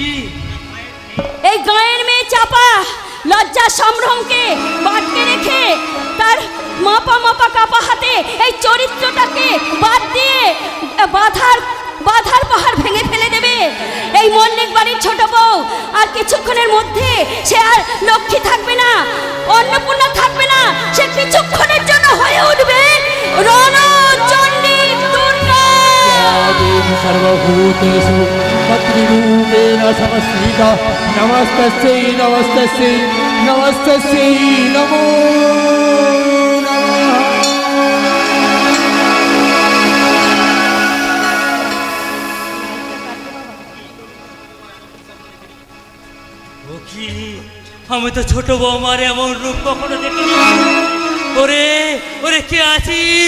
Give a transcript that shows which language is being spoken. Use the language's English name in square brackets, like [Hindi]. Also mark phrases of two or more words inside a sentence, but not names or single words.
[Bangla] এই গায়ের মেয়ে চাপা লজ্জা সম্ভ্রমকে বাটকে রেখে তার মাপা মাপা কাপা হাতে এই চরিত্রটাকে বাদ দিয়ে বাধার পাহাড় ভেঙে ফেলে দেবে। এই মল্লিক বাড়ির ছোট বউ আর কিছুক্ষণের মধ্যে সে আর লক্ষ্মী থাকবে না, অন্নপূর্ণা থাকবে না, সে কিছুক্ষণের জন্য হয়ে উঠবে রণচণ্ডী দুর্গা। [Sanskrit] सर्वभूतेषु पत्नीरूपेण समस्थिता नमस्तस्यै नमस्तस्यै नमस्तस्यै नमो नमः। [Bangla] ও কি, আমি তো ছোট বৌমার এমন রূপ কখনো দেখিনি। ওরে ওরে, কে আছিস?